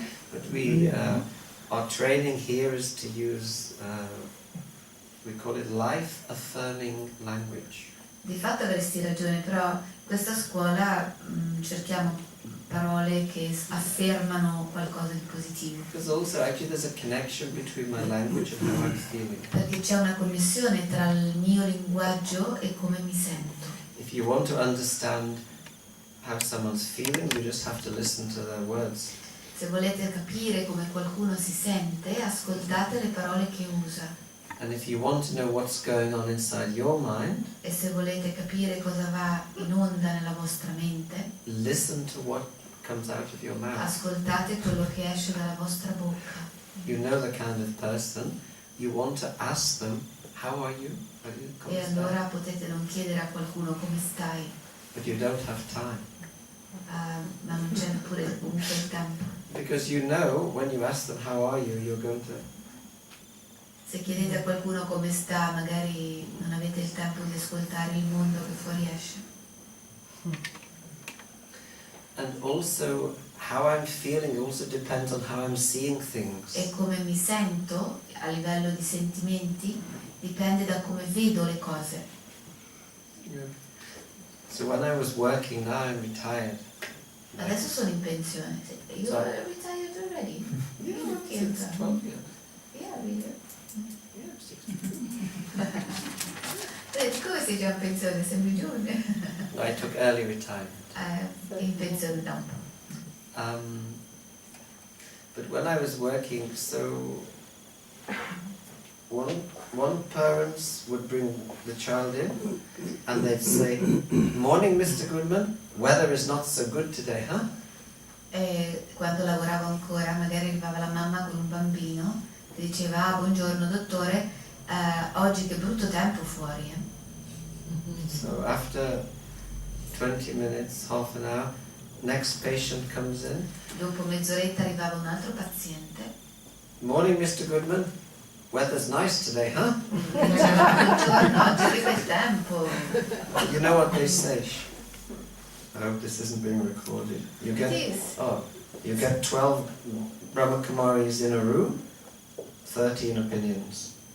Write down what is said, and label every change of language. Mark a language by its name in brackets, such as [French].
[English] But we, our training here is to use, we call it life-affirming language. [Italian] Di fatto avresti ragione, però questa scuola cerchiamo parole che affermano qualcosa di positivo. [English] Because also, actually, there's a connection between my language and how I'm feeling. [Italian] Perché c'è una connessione tra il mio linguaggio e come mi sento. [English] If you want to understand how someone's feeling, you just have to listen to their words. [Italian] Se volete capire come qualcuno si sente, ascoltate le parole che usa. [English] And if you want to know what's going on inside your mind, [Italian] E se volete capire cosa va in onda nella vostra mente, [English] listen to what comes out of your mouth. [Italian] ascoltate quello che esce dalla vostra bocca. [English] You know the kind of person, you want to ask them, how are you? [Italian] E allora potete non chiedere a qualcuno come stai, [English] But you don't have time. [Italian] ma non c'è neppure comunque il tempo. [English] Because you know, when you ask them, how are you, you're going to... [Italian] Se chiedete a qualcuno come sta, magari non avete il tempo di ascoltare il mondo che fuoriesce. [English] And also, how I'm feeling also depends on how I'm seeing things. [Italian] E come mi sento a livello di sentimenti dipende da come vedo le cose. [English] Yeah. So when I was working, now I'm retired. [Italian] Adesso sono in pensione. [English] You So- are retired already? Yeah, Okay, since okay. 12 years. Yeah, really. Yeah, 62. [Italian] Come sei già in pensione? Sembri giovane. [English] No, I took early retirement. [Italian] In pensione da un po'. [English] But when I was working, so one parents would bring the child in and they'd say, "Morning, Mr. Goodman, weather is not so good today, huh?" [Italian] E quando lavoravo ancora, magari arrivava la mamma con un bambino che diceva: "Ah, buongiorno dottore, oggi che brutto tempo fuori." [English] So after 20 minutes, half an hour, next patient comes in. [Italian] Dopo mezz'oretta arrivava un altro paziente. [English] "Morning, Mr. Goodman, weather's nice today, huh?" [Italian] Diceva: buongiorno, oggi che bel tempo. [English] You know what they say? I hope this isn't being recorded. You get It is. you get 12 Brahma Kumaris in a room, 13 opinions.